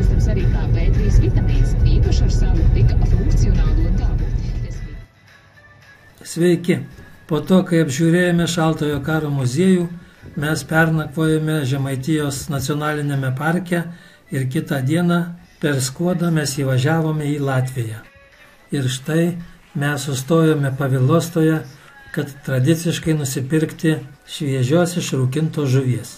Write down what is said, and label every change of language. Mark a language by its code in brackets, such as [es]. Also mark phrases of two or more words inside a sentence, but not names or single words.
[lv] arī kā B3 vitamīns, īpaši ar savu tik funkcionālo dabu. [lt] Sveiki! Po to, kai apžiūrėjome Šaltojo karo muziejų, mes pernakvojome Žemaitijos nacionalinėme parke ir kitą dieną per Skuodą mes įvažiavome į Latviją. Ir štai mes sustojome Pavilostoje, kad tradiciškai nusipirkti šviežios išrūkintos žuvies.